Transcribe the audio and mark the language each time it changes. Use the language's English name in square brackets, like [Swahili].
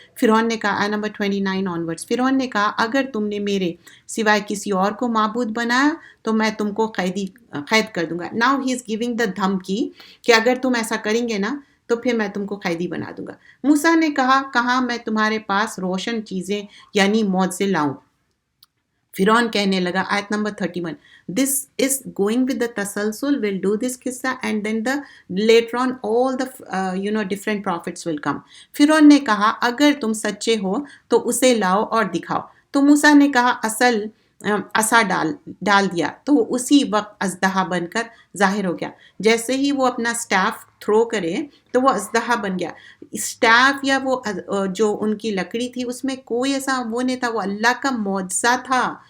[Urdu] فرعون نے کہا, نمبر 29 آنورڈس, فرعون نے کہا اگر تم نے میرے سوائے کسی اور کو معبود بنایا تو میں تم کو قید کر دوں گا. [English] now he is giving the [Urdu] دھمکی کہ اگر تم ایسا کریں گے نا تو پھر میں تم کو قیدی بنا دوں گا. موسیٰ نے کہا کہاں میں تمہارے پاس روشن چیزیں یعنی معجزے لاؤں. فرعون کہنے لگا, [English] آیت number 31, this is going with the tasalsul, we'll do this qissa and then later on all the different prophets will come. [Urdu] فرعون نے کہا اگر تم سچے ہو تو اسے لاؤ اور دکھاؤ. تو موسیٰ نے کہا عصا ڈال دیا تو وہ اسی وقت اژدہا بن کر ظاہر ہو گیا. جیسے ہی وہ اپنا سٹاف تھرو کرے تو وہ اژدہا بن گیا. سٹاف یا وہ جو ان کی لکڑی تھی اس میں کوئی ایسا وہ نہیں تھا, وہ اللہ کا معجزہ تھا.